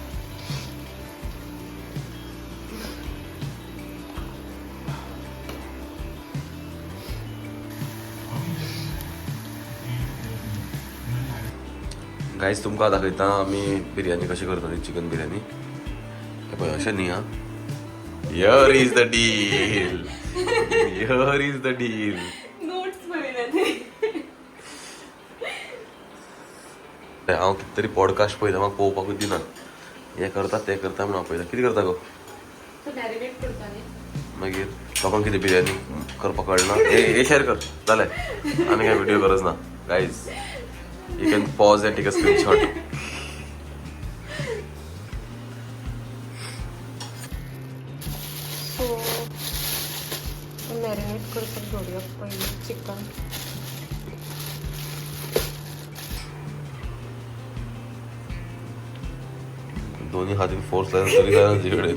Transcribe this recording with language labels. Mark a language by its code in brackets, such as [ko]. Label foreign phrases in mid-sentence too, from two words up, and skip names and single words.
[kok] गायज तुमकां दाखयता आमी बिरयानी कशी करता ती चिकन बिरयानी. हे पळय अशें न्ही. [en] Here is the deal. Here is the deal. [kok] नोट्स बरयले ते. हांव कितें तरी पॉडकास्ट पळयता, म्हाका पळोवपाकूच दिना. हें करता तें करता म्हणून हांव पळयता. कितें करता गो? मॅरिनेट करता न्ही. मागीर लोकांक कितें बिरयानी करपाक कळना. हे शेअर कर जालें. आनी काय व्हिडिओ गरज ना गायज. [en] You can pause and take a screenshot. [kok] सो मॅरिनेट करपाक दवरया पयलीं चिकन. दोन्ही हातीन फोर्स लायला तरी काय ना तिकडे.